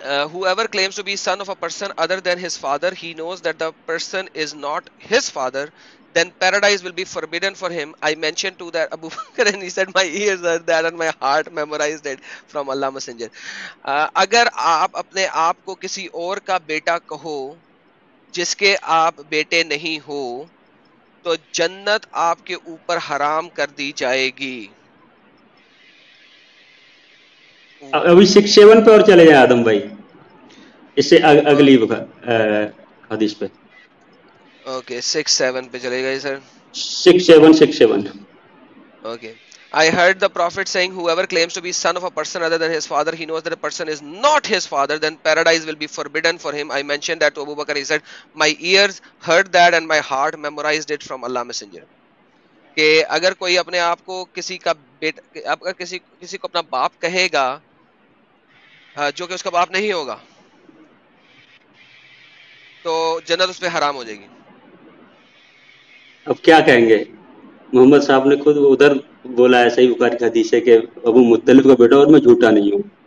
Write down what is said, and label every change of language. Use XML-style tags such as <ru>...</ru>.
<en>whoever claims to be son of a person other than his father, he knows that the person is not his father, then paradise will be forbidden for him. I mentioned to that Abu Bakr and he said my ears heard that and my heart memorized it from Allah Messenger.</en> <ur>اگر آپ اپنے آپ کو کسی اور کا بیٹا کہو جس کے آپ بیٹے نہیں ہو تو جنت آپ کے اوپر حرام کر دی جائے گی. ابھی 67 پہ اور چلے جائیں آدم بھائی, اس سے اگلی حدیث پہ. اوکے 67 پہ چلے گئے سر. 6767</ur> <en>Okay. I heard the prophet saying whoever claims to be son of a person other than his father, he knows that a person is not his father, then paradise will be forbidden for him. I mentioned that to Abu Bakr. He said my ears heard that and my heart memorized it from Allah Messenger.</en> <ur>کہ اگر کوئی اپنے آپ کو کسی کا بیٹا, کسی کو اپنا باپ کہے گا جو کہ اس کا باپ نہیں ہوگا تو جنت اس پہ حرام ہو جائے گی. اب کیا کہیں گے, محمد صاحب نے خود ادھر بولا ہے, صحیح بخاری کا حدیث ہے کہ ابو مطلب کا بیٹا اور میں جھوٹا نہیں ہوں.</ur>